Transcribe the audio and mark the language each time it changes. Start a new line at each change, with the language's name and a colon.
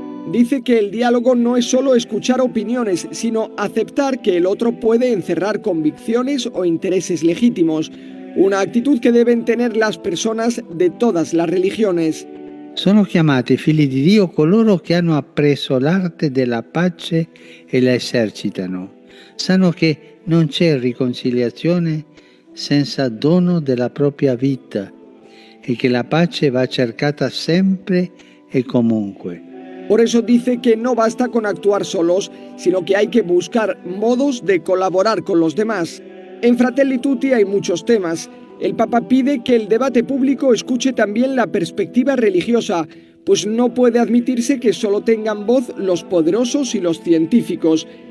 Spanish: Dice que el diálogo no es solo escuchar opiniones, sino aceptar que el otro puede encerrar convicciones o intereses legítimos, una actitud che deben tener las personas de todas las religiones.
Italian: Sono chiamati figli di Dio coloro che hanno appreso l'arte della pace e la esercitano. Sanno che non c'è riconciliazione senza dono della propria vita e che la pace va cercata sempre e comunque.
Spanish: Por eso dice que no basta con actuar solos, sino que hay que buscar modos de colaborar con los demás. En Fratelli Tutti hay muchos temas. El Papa pide que el debate público escuche también la perspectiva religiosa, pues no puede admitirse que solo tengan voz los poderosos y los científicos.